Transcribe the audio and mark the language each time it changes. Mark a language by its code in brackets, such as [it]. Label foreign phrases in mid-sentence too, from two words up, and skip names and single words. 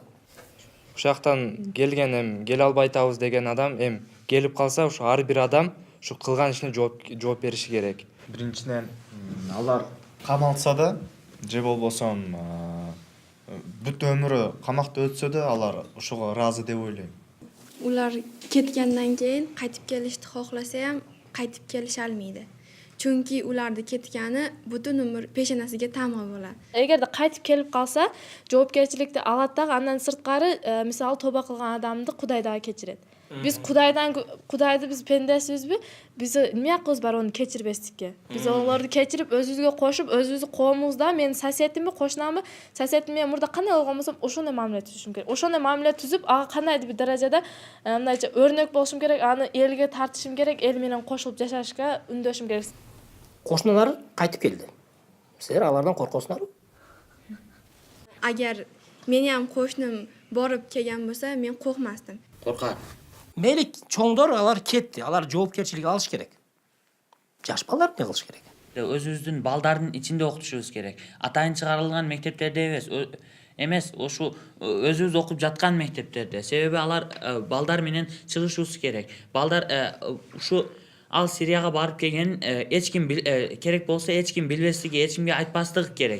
[ky] Ошол жактан келген келе албай атабыз деген адам келип калса, ушу ар бир адам ушу кылган ишине жооп бериши керек. Биринчиден алар камалса да же болбосо бүт өмүрү камакта өтсө да алар ошого ыраазы деп ойлойм. [uz] Ular ketgandan keyin qaytib kelishni xohlasa ham qaytib kelisha olmaydi. Chunki ularni ketgani butun umr peshonasiga tamg'a bo'ladi. [ky] Эгерде кайтып келип калса, жоопкерчиликти алат дагы, андан сырткары, мисалы тоба кылган адамды Кудай дагы кечирет. Биз Кудайды биз пендесибизби? Биз эмне акыбыз бар оны кечирбестикке? Биз олорду кечирип, өзүбүзгө кошуп, өзүбүздүн коомубузда мен сосиетимби, кошунамбы, сосиетим менен мурда кандай болгон болсом, ошондой мамиле түзүшүм керек. Ошондой мамиле түзүп, ага кандайдыр бир даражада мындайча өрнөк болушум керек, аны элге тартышым керек, эл менен кошулуп жашашка үндөшүм керек. Кошуналар кайтып келди. Силер алардан коркосуңарбы? [uz] Agar meni ham qo'shnim borib kelgan bo'lsa, men qo'rqmasdim. [ky] Коркат. Мейли чоңдор алар кетти. Алар жоопкерчилик алыш керек. Жаш балдар эмне кылыш керек? Өзүбүздүн балдардын ичинде окутушубуз керек. Атайын чыгарылган мектептерде эмес, ошу өзүбүз окуп жаткан мектептерде. Себеби алар балдар менен чыгышыбыз керек. Балдар ушу ал Сирияга барып келген эч ким керек болсо эч ким билбестиги, эч кимге айтпастыгы керек.